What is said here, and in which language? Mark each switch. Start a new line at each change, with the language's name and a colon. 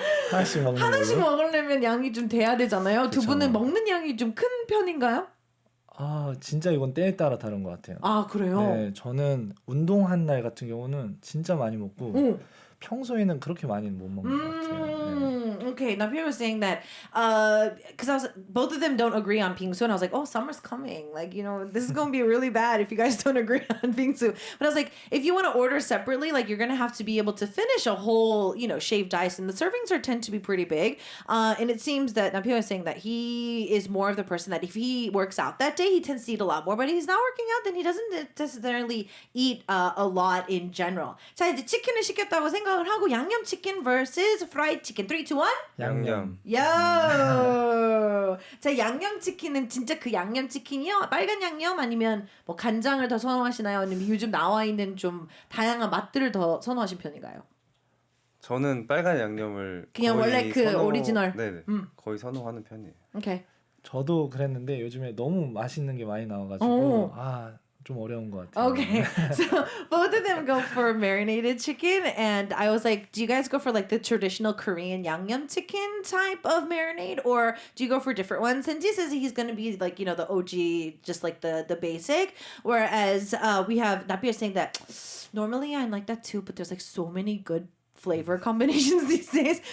Korean: 하나씩 먹는 하나씩 걸로. 먹으려면 양이 좀 돼야 되잖아요. 두 그쵸. 분은 먹는 양이 좀 큰 편인가요? 진짜 이건 때에 따라 다른 것 같아요. 그래요? 네, 저는 운동한 날 같은 경우는 진짜 많이 먹고 평소에는 그렇게 많이는 못 먹는 것 같아요. 네.
English: Okay, now Pierre was saying that because I was both of them don't agree on bingsu, and I was like, oh, summer's coming. Like, you know, this is gonna be really bad if you guys don't agree on bingsu. But I was like, if you want to order separately, like you're gonna have to be able to finish a whole, you know, shaved ice, and the servings tend to be pretty big. And it seems that now Pierre was saying that he is more of the person that if he works out that day, he tends to eat a lot more. But if he's not working out, then he doesn't necessarily eat a lot in general.
Korean: 자, 이제 치킨을 시켰다고 생각을 하고 양념 치킨 vs
English: fried chicken.
Korean: 3, 2, 1. 양념. 요. 자, 양념 치킨은 진짜 그 양념 치킨이요? 빨간 양념 아니면 뭐 간장을 더 선호하시나요? 아니면 요즘 나와 있는 좀 다양한 맛들을 더 선호하신 편인가요? 저는 빨간 양념을 그냥 거의 원래 그 오리지널? 네네. 거의 선호하는 편이에요.
English: Okay.
Korean: 저도 그랬는데 요즘에 너무 맛있는 게 많이 나와가지고 오. 좀 어려운 것 같아요.
English: Okay. So both of them go for marinated chicken, and I was like, do you guys go for like the traditional Korean yangnyeom chicken type of marinade, or do you go for different ones? Senji says he's gonna be like, you know, the OG, just like the basic. Whereas we have Napier saying that normally I like that too, but there's like so many good flavor combinations these days.